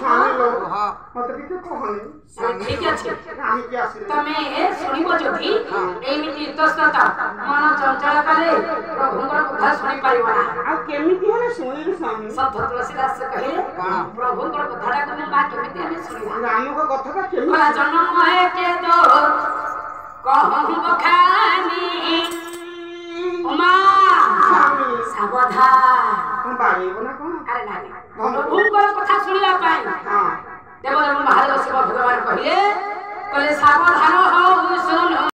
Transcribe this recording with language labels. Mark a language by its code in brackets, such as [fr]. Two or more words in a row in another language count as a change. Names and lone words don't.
[or] ଠିକ ଅଛି ତମେ ଶୁଣିବ ଯଦି ଏମିତି ଇତସ୍ତତ ମନ ଚଞ୍ଚଳ କଲେ ପ୍ରଭୁଙ୍କର କଥା ଶୁଣିପାରିବ ନା ଆଉ କେମିତି ହେଲେ ଶୁଣିବି ସ୍ୱାମୀ ସନ୍ଥ ତୁଳସୀଦାସ କହିଲେ ପ୍ରଭୁଙ୍କର କଥାଟା ତମେ ମା କେମିତି ଆମେ ଶୁଣିବା ରାମଙ୍କ କଥାଟା କେମିତି [awa] जन्म के दो कहूँ बखानी उमा सावधान अरे ना [or] प्रभुଙ୍କର କଥା ଶୁଣିବା ପାଇଁ ଦେବଦେବ ମହାଦେବ ଶିବ ଭଗବାନ କହିଲେ ସାବଧାନ ହଉ ଶୁଣ